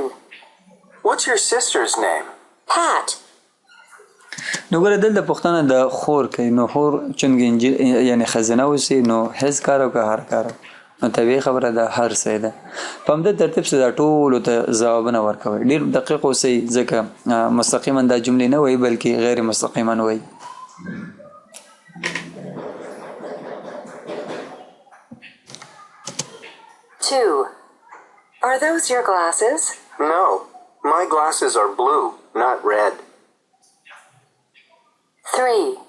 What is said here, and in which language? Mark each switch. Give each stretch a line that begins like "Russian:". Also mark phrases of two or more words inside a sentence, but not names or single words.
English: What's your sister's name? Pat.
Pashto: نو ګوره دلته پوښتنه د خور کوي. نو خور چونګې یعنی ښځینه اوسي نو هیڅ کار او که هر کار نو طبیعي خبره ده هر څه ده. په همدې ترتیب سره دا ټولو ته ځوابونه ورکوئ. ډېر دقیق اوسئ ځکه مستقیما دا جملې نه وایي بلکې غیر مستقیما وایي.
English: Two. Are those your glasses? No, my glasses are blue, not red. 3.